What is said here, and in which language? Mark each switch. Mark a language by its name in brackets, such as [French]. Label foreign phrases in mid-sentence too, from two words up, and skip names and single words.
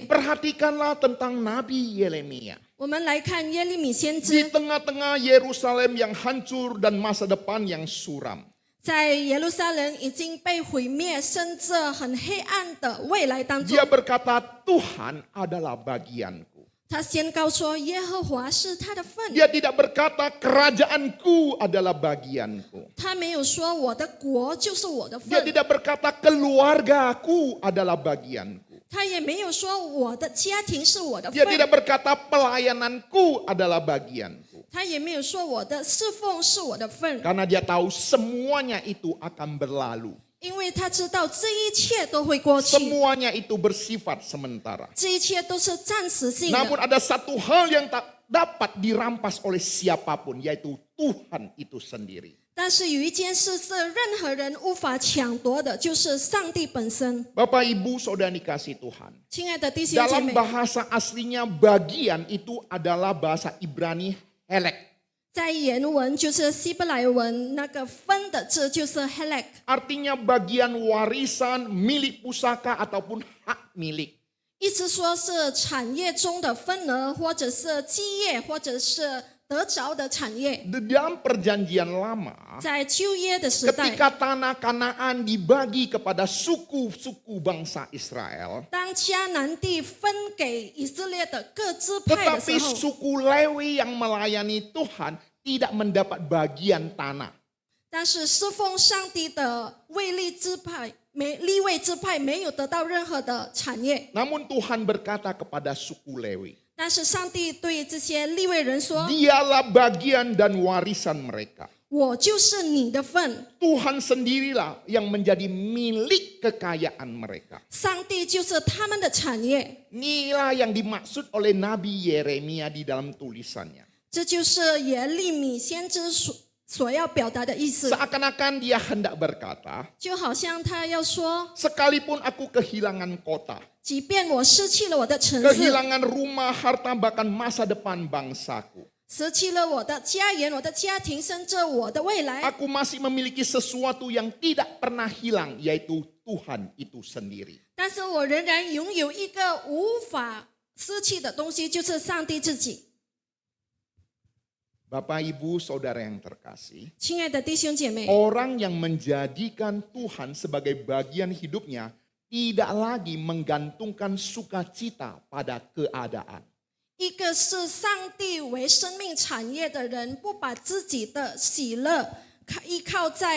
[Indonesian] Perhatikanlah tentang Nabi Yeremia. [Chinese] 我们来看耶利米先 [Indonesian] Di [Chinese] 知， [Indonesian] tengah-tengah Yerusalem yang hancur dan masa depan yang suram. [Chinese] 在耶路撒冷已经被毁灭，甚至很黑暗的未来当中， [Indonesian] Dia berkata, Tuhan adalah bagianku. [Chinese] 他宣告说：“耶和华是他的份。” [Indonesian] Dia tidak berkata, kerajaanku adalah bagianku. [Chinese] 他没有说我的国就是我的 [Indonesian] Dia [Chinese] 份， [Indonesian] tidak berkata, keluargaku adalah bagianku. [Chinese] 他也没有说我的家庭是我的 [Indonesian] Dia [Chinese] 份， [Indonesian] tidak berkata, pelayananku adalah bagianku. [Chinese] 他也没有说我的侍奉是我的份， [Indonesian] Karena dia tahu semuanya itu akan berlalu. [Chinese] 因为他知道这一切都会过去， [Indonesian] Semuanya itu bersifat sementara. [Chinese] 这一切都是暂时性 [Indonesian] Namun [Chinese] 的。 [Indonesian] ada satu hal yang tak dapat dirampas oleh siapapun, yaitu Tuhan itu sendiri. [Chinese] 但是有一件事是任何人无法抢夺的，就是上帝本身。 [Indonesian] Bapak Ibu Saudara dikasih Tuhan. [Chinese] 亲爱的弟兄姐 [Indonesian] Dalam [Chinese] 妹， [Indonesian] bahasa aslinya bagian itu adalah bahasa Ibrani helek. [Chinese] 在原文就是希伯来文那个分的字就是 helek， [Indonesian] Artinya bagian warisan, milik pusaka ataupun hak milik. [Chinese] 意思说是产业中的分额，或者是基业，或者是得着的产业。 [Indonesian] Di dalam perjanjian lama, [Chinese] 在旧约的时代， [Indonesian] ketika tanah Kanaan dibagi kepada suku-suku bangsa Israel, [Chinese] 当迦南地分给以色列的各支派的 [Indonesian] tetapi [Chinese] 时候， [Indonesian] suku Lewi yang melayani Tuhan tidak mendapat bagian tanah. [Chinese] 但是侍奉上帝的利未支派没有得到任何的产业。 [Indonesian] Namun Tuhan berkata kepada suku Lewi, [Chinese] 但是上帝对这些利未人说 [Indonesian] dialah bagian dan warisan mereka.：“ [Chinese] 我就是你的份， [Indonesian] Tuhan sendirilah yang menjadi milik kekayaan mereka. [Chinese] 上帝就是他们的产业。” [Indonesian] Inilah yang dimaksud oleh Nabi Yeremia di dalam tulisannya. [Chinese] 这就是耶利米先知所要表达的意思， [Indonesian] Seakan-akan dia hendak berkata, [Chinese] 就好像他要说， [Indonesian] sekalipun aku kehilangan kota, [Chinese] 即便我失去了我的城市， [Indonesian] kehilangan rumah, harta, bahkan masa depan bangsaku, [Chinese] 失去了我的家园、我的家庭，甚至我的未来， [Indonesian] aku masih memiliki sesuatu yang tidak pernah hilang, yaitu Tuhan itu sendiri. [Chinese] 但是我仍然拥有一个无法失去的东西，就是上帝自己。 [Indonesian] Bapak Ibu Saudara yang terkasih, [Chinese] 亲爱的弟兄姐妹， [Indonesian] orang yang menjadikan Tuhan sebagai bagian hidupnya tidak lagi menggantungkan sukacita pada keadaan. [Chinese] 一个视上帝为生命产业的人，不把自己的喜乐依靠在环境之上。